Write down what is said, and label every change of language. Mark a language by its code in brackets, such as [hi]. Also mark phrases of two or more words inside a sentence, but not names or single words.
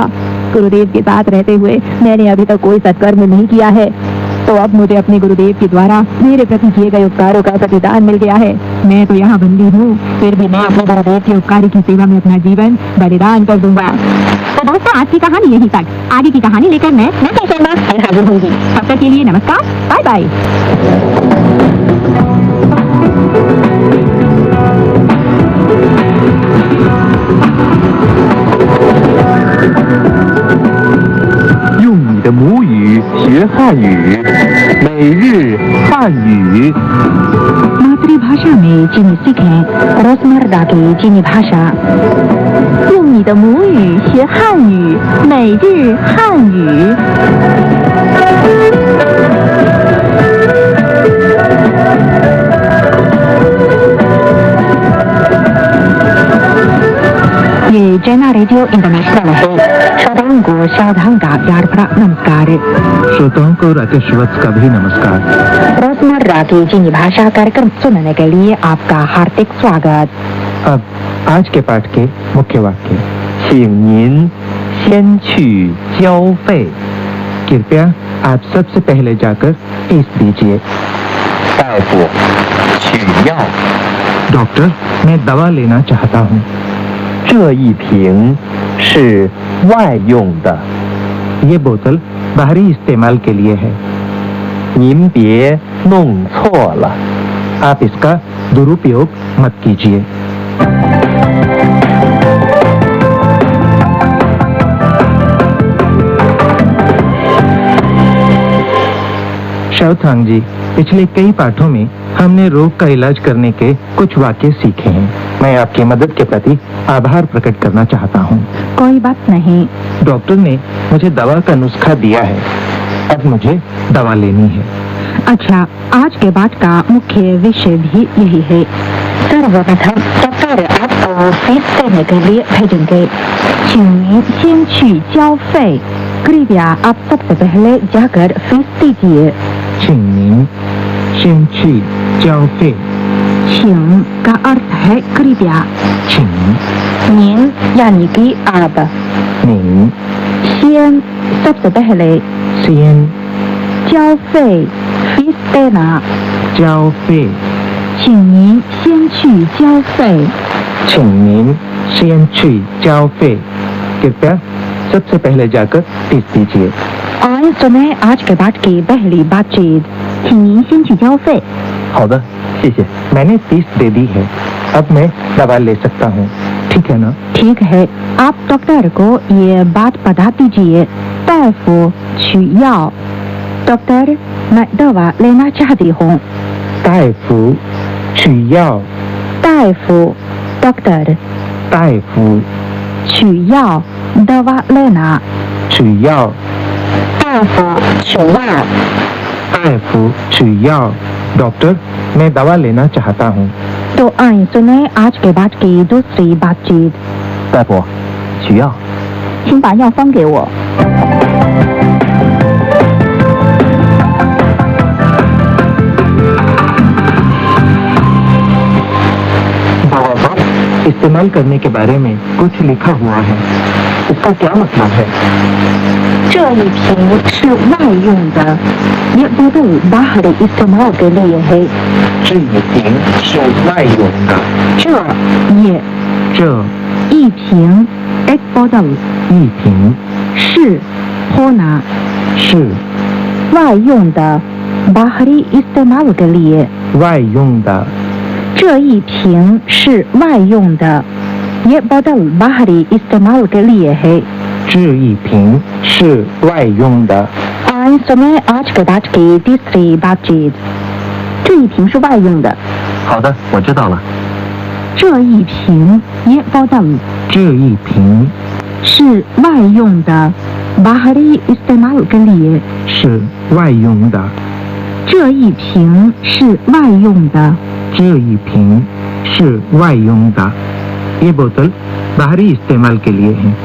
[hi] गुरुदेव के साथ रहते हुए मैंने अभी तक कोई सत्कर्म नहीं किया है, तो अब मुझे अपने गुरुदेव के द्वारा मेरे प्रति किए गए उपकारों का प्रतिदान मिल गया है। मैं तो यहाँ बंदी हूँ, फिर भी मैं अपने गुरुदेव के उपकारी की सेवा में अपना जीवन बलिदान कर दूंगा। तो दोस्तों आज की कहानी यहीं तक, आगे की कहानी लेकर मैं शर्मा फिर हाजिर होंगी। तब तक के लिए नमस्कार, बाय बाय। [zh] 母语学汉语，每日汉语。 [hi] मातृभाषा में चीनी सीखें रोजमर्रा की चीनी भाषा। [zh] 用你的母语学汉语，每日汉语。 [hi] ये जैना रेडियो इंटरनेशनल है। श्रोताओं को सावधान का प्यार भरा नमस्कार। श्रोताओं को राकेश वत्स का भी नमस्कार। रोजमर्रा की चीनी भाषा कार्यक्रम सुनने के लिए आपका हार्दिक स्वागत। अब आज के पाठ के मुख्य वाक्य। [zh] 请您先去交费। [hi] कृपया आप सबसे पहले जाकर फीस दीजिए। [zh] 大夫，取药。 [hi] डॉक्टर, मैं दवा लेना चाहता हूँ। [zh] 这一瓶是外用的。 [hi] ये बोतल बाहरी इस्तेमाल के लिए है। [zh] 您别弄错了。 [hi] आप इसका दुरुपयोग मत कीजिए। शाओथांग जी, पिछले कई पाठों में हमने रोग का इलाज करने के कुछ वाक्य सीखे हैं। मैं आपकी मदद के प्रति आभार प्रकट करना चाहता हूँ। कोई बात नहीं। डॉक्टर ने मुझे दवा का नुस्खा दिया है, अब मुझे दवा लेनी है। अच्छा, आज के पाठ का मुख्य विषय भी यही है। सर्वप्रथम डॉक्टर आपको फीस देने के लिए भेजेंगे। [zh] 请您先去交费。 [hi] कृपया आप सबसे पहले जाकर फीस दीजिए। [zh] 请您先去交费。 [hi] 请 का अर्थ है कृपया। [zh] 请 [hi] 您 यानी कि आप। [zh] 您 [hi] 先 सबसे पहले। [zh] 先 [hi] 交费 फीस देना। [zh] 交费。请您先去交费。请您先去交费。 [hi] कृपया सबसे पहले जाकर फीस दीजिए। और सुने आज के पाठ की पहली बातचीत। [zh] 请您先去交费。好的，谢谢。 [hi] मैंने फीस दे दी है, अब मैं दवा ले सकता हूँ, ठीक है ना? ठीक है, आप डॉक्टर को ये बात बता दीजिए। [zh] 大夫取药。 [hi] डॉक्टर, मैं दवा लेना चाहती हूँ। [zh] 大夫取药 [hi] 大夫 डॉक्टर [zh] 大夫 [hi] 取药 दवा लेना [zh] 取药大夫取药大夫取药 [hi] डॉक्टर मैं दवा लेना चाहता हूँ तो आइए सुने आज के बाद की दूसरी बातचीत [zh] 大夫取药请把药方给我 [hi] दवा का इस्तेमाल करने के बारे में कुछ लिखा हुआ है इसका क्या मतलब है [zh] 这一瓶是外用的 [hi] ये बोतल बाहर इस्तेमाल के लिए है [zh] 这一瓶是外用的这也这一瓶 [hi] एक बोतल [zh] 一瓶 [hi] 是 होना [zh] 是外用的 [hi] बाहरी इस्तेमाल के लिए [zh] 外用的这一瓶是外用的 [hi] ये बोतल बाहरी इस्तेमाल के लिए है [zh] 这一瓶是外用的 [hi] आइए सुने आज के बाद की तीसरी बातचीत [zh] 这一瓶是外用的好的我知道了这一瓶 [hi] ये बोतल [zh] 这一瓶是外用的 [hi] बाहरी इस्तेमाल के लिए [zh] 是外用的这一瓶是外用的这一瓶是外用的 [hi] ये बोतल बाहरी इस्तेमाल के लिए है